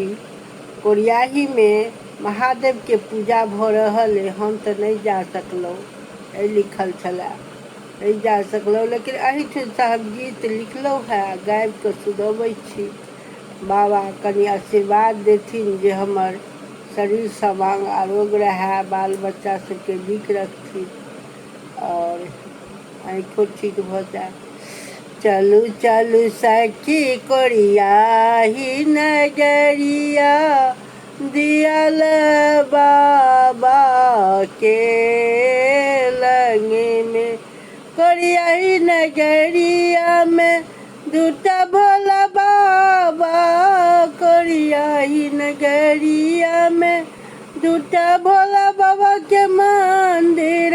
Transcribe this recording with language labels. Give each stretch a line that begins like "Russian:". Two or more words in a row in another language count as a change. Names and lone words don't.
Maithili: कोरियाही में महादेव के पूजा भ रहल है, हम तो नहीं जा सकलौ, लिखल छला नहीं जा सकलौ, लेकिन एहिठुन साहब गीत लिखलौ है, गाबि के सुनबै छी। बाबा कनि आशीर्वाद देथिन जे हमर शरीर समांग आरोग रहे, बाल बच्चा सबके नीक रखथिन और आँखों ठीक भ जाए। चलू चलू सखी कोरियाही नगरिया, दियल बाबा के लंग में। कोरियाही नगरिया में दूटा भोला बाबा, कोरियाही नगरिया में दूटा भोला बाबा के मंदिर।